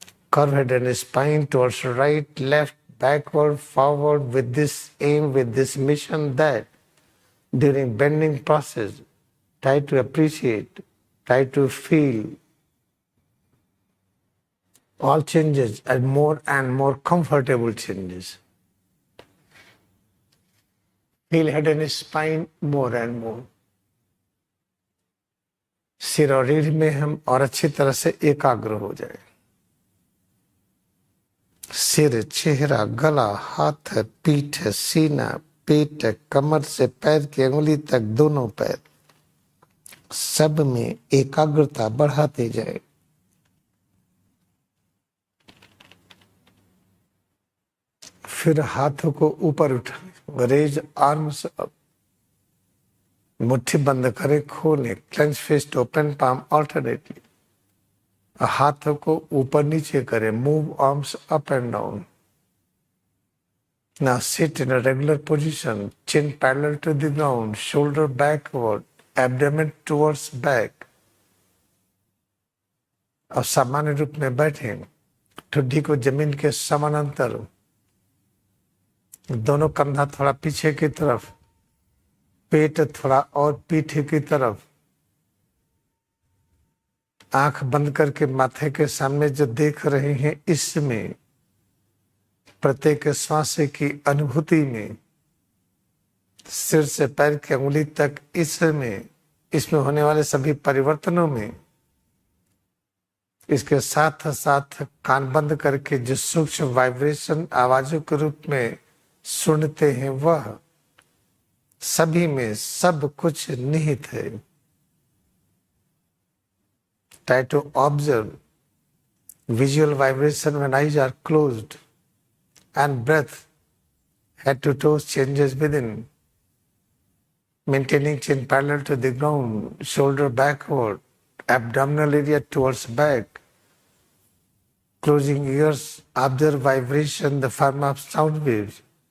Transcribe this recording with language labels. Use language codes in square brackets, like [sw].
[en] Curve head and spine towards right, left, backward, forward, with this aim, with this mission, that during bending process, try to appreciate, try to feel all changes and more comfortable changes. Feel head and spine more and more. [hi] सिर और रीढ़ में हम और अच्छी तरह से एकाग्र हो जाए। सिर, चेहरा, गला, हाथ, पीठ, सीना, पेट, कमर से पैर की अंगुली तक दोनों पैर, सब में एकाग्रता बढ़ाते जाए। फिर हाथों को ऊपर उठाएं, [en] raise arms up, [hi] मुट्ठी बंद करें, खोलें, [en] Clench fist, open palm alternately. [hi] हाथों को ऊपर नीचे करें, [en] Move arms up and down. Now sit in a regular position, chin parallel to the ground, shoulder backward, abdomen towards back। [hi] अब सामान्य रूप में बैठे, ठुड्डी को जमीन के समानांतर, दोनों कंधा थोड़ा पीछे की तरफ, पेट थोड़ा और पीठ की तरफ। आंख बंद करके माथे के सामने जो देख रहे हैं, इसमें प्रत्येक श्वास की अनुभूति में, सिर से पैर की अंगुली तक, इसमें होने वाले सभी परिवर्तनों में, इसके साथ साथ कान बंद करके जो सूक्ष्म वाइब्रेशन आवाजों के रूप में सुनते हैं, वह सभी में सब कुछ निहित है। [en] Try to observe visual vibration when eyes are closed and breath, head to toes changes within, maintaining chin parallel to the ground, shoulder backward, abdominal area towards back, closing ears, observe vibration, the form of sound waves.